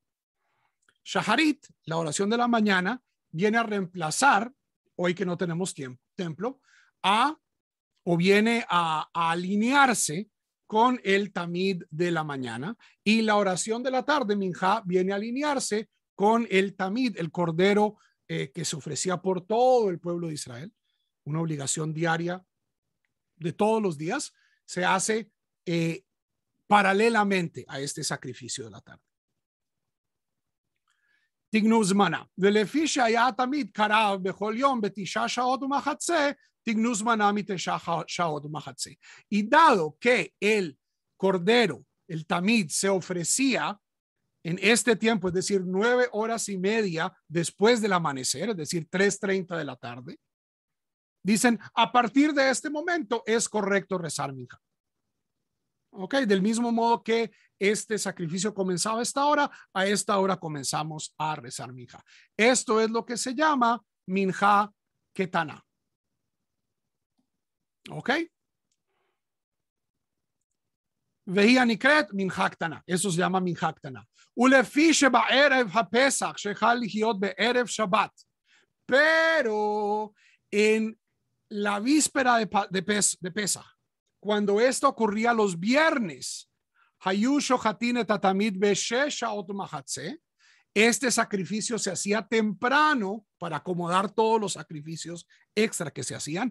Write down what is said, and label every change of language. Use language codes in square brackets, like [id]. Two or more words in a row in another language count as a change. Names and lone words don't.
[es] Shaharit, la oración de la mañana, viene a reemplazar, hoy que no tenemos templo, o viene a alinearse con el tamid de la mañana, y la oración de la tarde, Minjá, viene a alinearse con el tamid, el cordero que se ofrecía por todo el pueblo de Israel, una obligación diaria de todos los días, se hace paralelamente a este sacrificio de la tarde. [he] תגנו זמנה, ולפי שהיה תמיד קרב בכל יום ב9 שעות ומחצה, תגנו זמנה מ9 שעות ומחצה. [es] Y dado que el cordero, el tamid, se ofrecía en este tiempo, es decir, 9 horas y media después del amanecer, es decir, 3:30 de la tarde, dicen, a partir de este momento es correcto rezar Minjá. Ok, del mismo modo que este sacrificio comenzaba a esta hora comenzamos a rezar Minjá. Esto es lo que se llama [he] מנחה קטנה. Ok. והיא נקראת מנחה קטנה. [es] Eso se llama [he] מנחה קטנה. ולפי שבערב הפסח שחל להיות בערב שבת. [es] Pero en la víspera de Pesach, cuando esto ocurría los viernes, este sacrificio se hacía temprano para acomodar todos los sacrificios extra que se hacían.